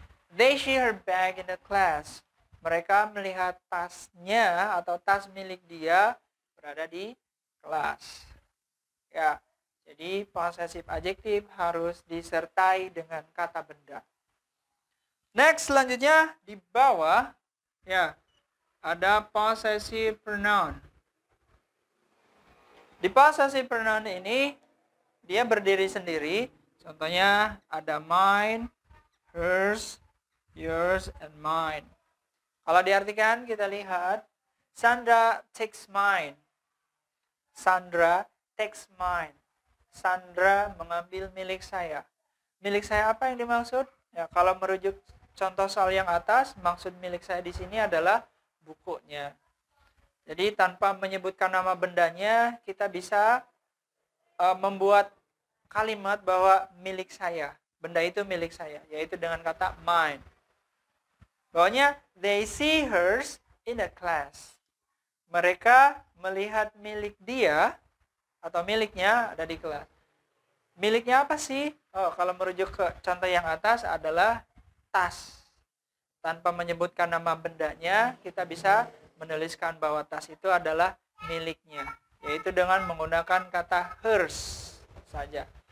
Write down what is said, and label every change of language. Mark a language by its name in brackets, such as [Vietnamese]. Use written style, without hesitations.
[English] They see her bag in the class. [Indonesian] Mereka melihat tasnya atau tas milik dia berada di kelas. Ya, Jadi possessive adjective harus disertai dengan kata benda. Next, selanjutnya di bawah ya ada possessive pronoun. Di possessive pronoun ini dia berdiri sendiri. Contohnya ada mine, hers, yours, and mine. Kalau diartikan kita lihat [English] Sandra takes mine. Sandra takes mine. [Indonesian] Sandra mengambil milik saya. Milik saya apa yang dimaksud? Ya, kalau merujuk contoh soal yang atas, maksud milik saya di sini adalah bukunya. Jadi tanpa menyebutkan nama bendanya, kita bisa membuat kalimat bahwa milik saya. Benda itu milik saya, yaitu dengan kata mine. Bawahnya, [English] they see hers in a class. [Indonesian] Mereka melihat milik dia atau miliknya ada di kelas. Miliknya apa sih? Oh, kalau merujuk ke contoh yang atas adalah tas. Tanpa menyebutkan nama bendanya, kita bisa menuliskan bahwa tas itu adalah miliknya, yaitu dengan menggunakan kata hers saja.